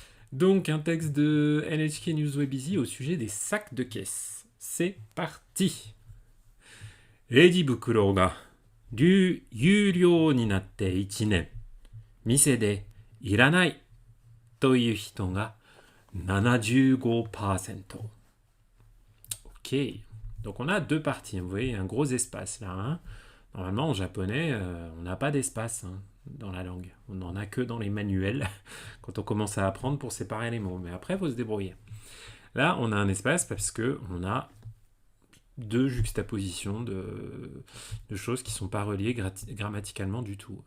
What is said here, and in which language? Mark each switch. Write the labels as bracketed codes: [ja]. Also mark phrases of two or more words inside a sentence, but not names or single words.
[fr] Donc, un texte de NHK News Webizy au sujet des sacs de caisse. C'est parti. [ja] レジ袋が有料になって1年。店でいらないという人が75%. [fr] Ok. Donc on a deux parties. Vous voyez, un gros espace là. Hein. Normalement, en japonais, on n'a pas d'espace dans la langue. On n'en a que dans les manuels quand on commence à apprendre pour séparer les mots. Mais après, il faut se débrouiller. Là, on a un espace parce qu'on a deux juxtapositions de choses qui ne sont pas reliées grammaticalement du tout.